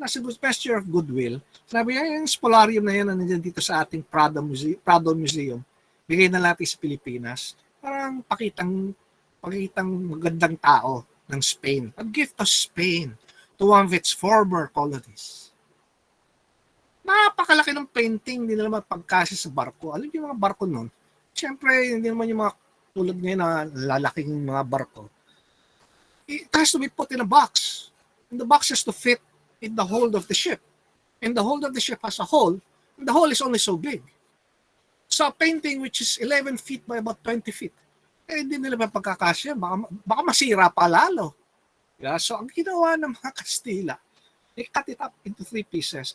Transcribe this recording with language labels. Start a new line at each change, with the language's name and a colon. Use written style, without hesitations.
English: As a gesture of goodwill,
Filipino: sabi niya, yung spolarium na yan na nandiyan dito sa ating Prado Museum, bigay na natin sa Pilipinas, parang pakitang magandang tao ng Spain.
English: A gift of Spain to one of its former colonies.
Filipino: Napakalaki ng painting, hindi na naman pagkasya sa barko. Alam niyo yung mga barko nun? Siyempre, hindi naman yung mga tulad ngayon na lalaking mga barko.
English: It has to be put in a box. And the box has to fit in the hold of the ship. And the hold of the ship has a hole, and the hole is only so big. So a painting which is 11 feet by about 20 feet,
Filipino: hindi nila ba pagkakasya? Baka masira pa lalo. Yeah, so ang ginawa ng mga Kastila,
English: they cut it up into 3 pieces.